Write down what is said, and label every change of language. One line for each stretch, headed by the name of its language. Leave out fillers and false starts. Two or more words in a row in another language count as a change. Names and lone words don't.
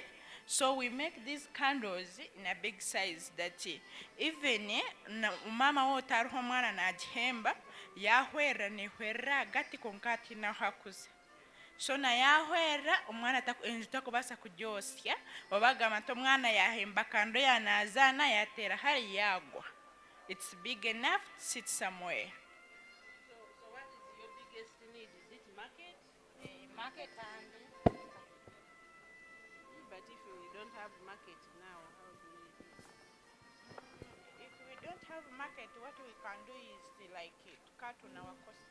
English: So we make these candles in a big size that even
Nyankole: mama wo tariho omwana nagihemba yahwerera nehwerera agati konka atinaho akuza. So na yahwerera omwana enju takubasa kugyosya obagamba nti omwana yahemba kando yanazana yatera hari yagwa.
English: It's big enough to sit somewhere. So what is your biggest need? Is it market? Market and But if we don't have market now, how do we do? If we don't have market, what we can do is to cut on our costs.